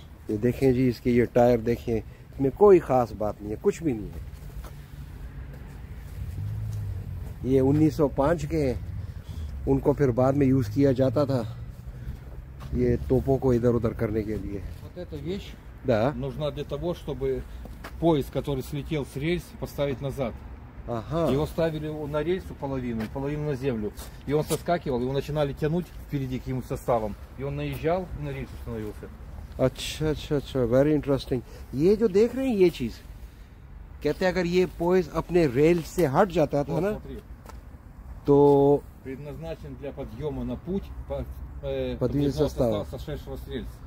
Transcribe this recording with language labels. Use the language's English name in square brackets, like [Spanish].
[Hindi] ये देखें जी, इसके ये टायर देखें, इसमें कोई खास बात नहीं है, कुछ भी नहीं है। ये 1905 के हैं, उनको फिर बाद में यूज किया जाता था ये तोपों को इधर उधर करने के लिए। [Russian] Вот эта вещь Да. нужна для того, чтобы поезд, который слетел с рельс, поставить назад. Ага. Его ставили на рельсу половину, половину на землю. И он соскакивал, его начинали тянуть впереди каким-то составом. И он наезжал и на рельсу становился. [Hindi] अच्छा अच्छा अच्छा, वेरी इंटरेस्टिंग। ये जो देख रहे हैं ये चीज, कहते हैं अगर ये पोइज अपने रेल से हट जाता था [Russian] Вот, [Hindi] ना, [Russian] смотри, [Hindi] तो [Russian] предназначен для подъема на путь подвижного подвижного состава. состава, сошедшего с рельс.